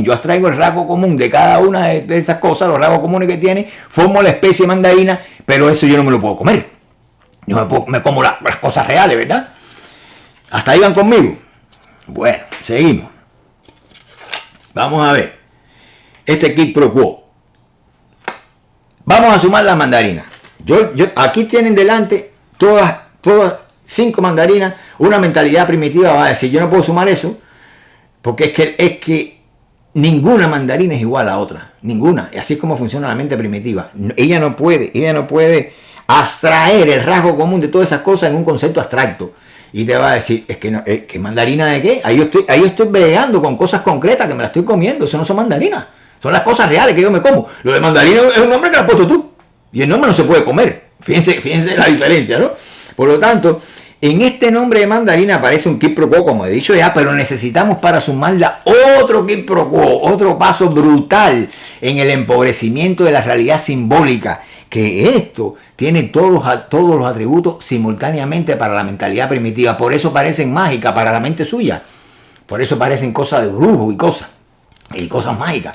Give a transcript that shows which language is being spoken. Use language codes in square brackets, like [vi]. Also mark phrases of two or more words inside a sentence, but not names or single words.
[es] Yo abstraigo el rasgo común de cada una de esas cosas, los rasgos comunes que tiene, formo la especie mandarina, pero eso yo no me lo puedo comer. Yo me como las cosas reales, ¿verdad? ¿Hasta ahí van conmigo? Bueno, seguimos. Vamos a ver. Este [la] quid pro quo. [es] Vamos a sumar las mandarinas. Aquí tienen delante todas 5 mandarinas. Una mentalidad primitiva va a decir, yo no puedo sumar eso, porque es que ninguna mandarina es igual a otra. Ninguna. Y así es como funciona la mente primitiva. Ella no puede abstraer el rasgo común de todas esas cosas en un concepto abstracto. Y te va a decir, ¿que mandarina de qué? Ahí yo estoy bregando con cosas concretas que me las estoy comiendo. Eso no son mandarinas. Son las cosas reales que yo me como. Lo de mandarina es un nombre que lo has puesto tú. Y el nombre no se puede comer. Fíjense la diferencia, ¿no? Por lo tanto, en este nombre de mandarina aparece un [la] quid pro quo, [es] como he dicho ya, pero necesitamos para sumarla otro [la] quid pro quo, [es] otro paso brutal en el empobrecimiento de la realidad simbólica, que esto tiene todos los atributos simultáneamente para la mentalidad primitiva. Por eso parecen mágicas para la mente suya. Por eso parecen cosas de brujo y cosas mágicas.